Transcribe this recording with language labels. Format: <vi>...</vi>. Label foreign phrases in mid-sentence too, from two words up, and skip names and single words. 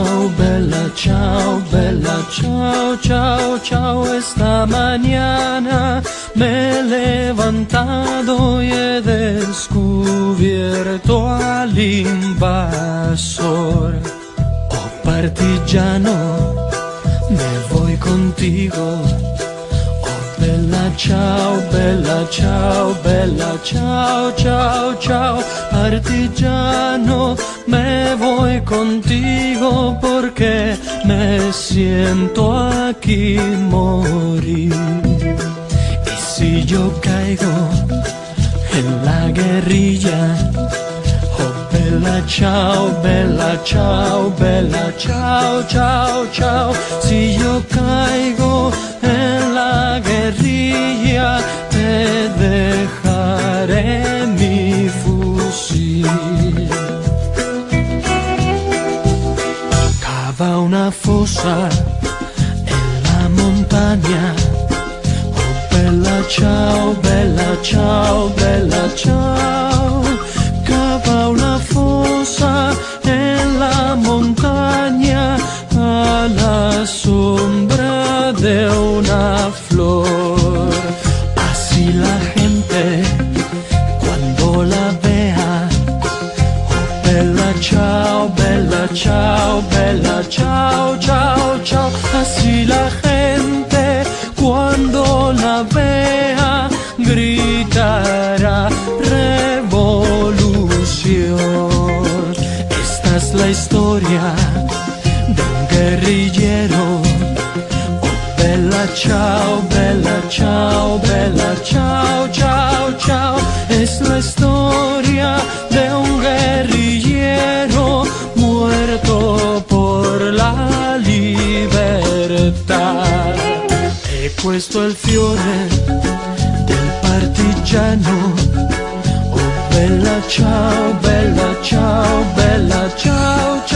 <it>bella, ciao, ciao, ciao.</it> <es>Esta mañana me he levantado y he descubierto al invasor. Oh partigiano, me voy contigo.</es> <it>Bella, ciao, ciao, bella, ciao, ciao, ciao.</it> <es>Partigiano, me voy contigo porque me siento aquí morir. Y si yo caigo en la guerrilla,</es> <it>oh bella, ciao, ciao, bella, ciao, ciao, ciao.</it> <es>Si yo caigo en la guerrilla, te dejaré mi fusil. Cava una fosa en la montaña.</es> <it>Oh bella, ciao, bella, ciao.</it> <es>Cava una fosa en la montaña a la sombra de una flor. Así la gente cuando la vea,</es> <it>oh bella, ciao, ciao, ciao, ciao.</it> <es>Así la gente cuando la vea gritará revolución. Esta es la historia de un guerrillero.</es> <it>Oh bella, ciao, ciao, ciao, ciao.</it> <es>Es la historia de un guerrillero muerto por la libertà.</es> <it>E questo è il fiore del partigiano. Oh bella, ciao, ciao, ciao.</it>